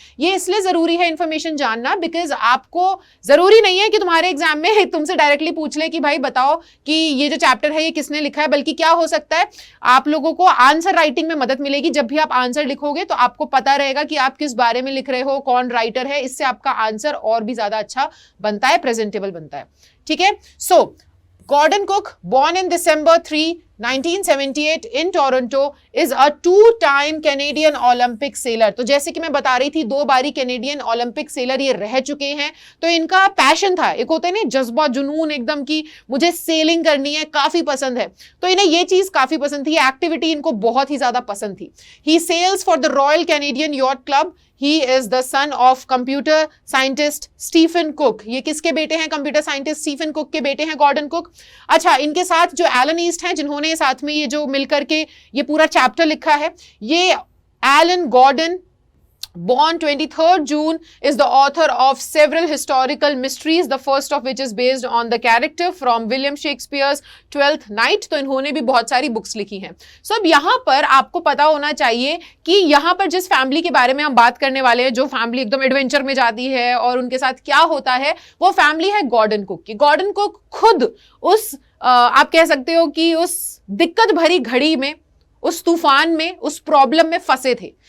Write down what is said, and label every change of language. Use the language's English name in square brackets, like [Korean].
[Hindi] ये इसलिए जरूरी है इंफॉर्मेशन जानना बिकॉज आपको जरूरी नहीं है कि तुम्हारे एग्जाम में तुमसे डायरेक्टली पूछ ले कि भाई बताओ कि ये जो चैप्टर है ये किसने लिखा है, बल्कि क्या हो सकता है आप लोगों को आंसर राइटिंग में मदद मिलेगी। जब भी आप आंसर लिखोगे तो आपको पता रहेगा कि आप किस बारे में लिख रहे हो, कौन राइटर है। इससे आपका आंसर और भी ज्यादा अच्छा बनता है, प्रेजेंटेबल बनता है। ठीक है, [English] So Gordon Cook, born in December 3, 1978 in Toronto, is a 2-time Canadian Olympic sailor। [Hindi] तो जैसे कि मैं बता रही थी, 2 बारी कैनेडियन ओलंपिक सेलर ये रह चुके हैं। तो इनका पैशन था, एक होता है ना जज्बा, जुनून एकदम की मुझे सेलिंग करनी है, काफी पसंद है। तो इन्हें ये चीज काफी पसंद थी, एक्टिविटी इनको बहुत ही ज्यादा पसंद थी। [English] He sails for the Royal Canadian Yacht Club। He is the son of computer scientist Stephen Cook। [Hindi] ये किसके बेटे हैं? कंप्यूटर साइंटिस्ट स्टीफन कुक के बेटे हैं गॉर्डन कुक। अच्छा, इनके साथ जो एलन ईस्ट हैं, जिन्होंने साथ में ये जो मिलकर के ये पूरा चैप्टर लिखा है, ये Elon Gordon, [English] born 23rd June, is the author of several historical mysteries, the first of which is based on the character from William Shakespeare's Twelfth Night। [Hindi] तो इन्होंने भी बहुत सारी बुक्स लिखी हैं। सो अब यहाँ पर आपको पता होना चाहिए कि यहाँ पर जिस फैमिली के बारे में हम बात करने वाले हैं, जो फैमिली एकदम एडवेंचर में जाती है और उनके साथ क्या होता है, वो फैमिली है गॉर्डन कुक की। गॉर्डन कुक खुद उस आप कह सकते हो कि उस दिक्कत भरी घड़ी में, उस तूफान में, उस प्रॉब्लम में फंसे थे।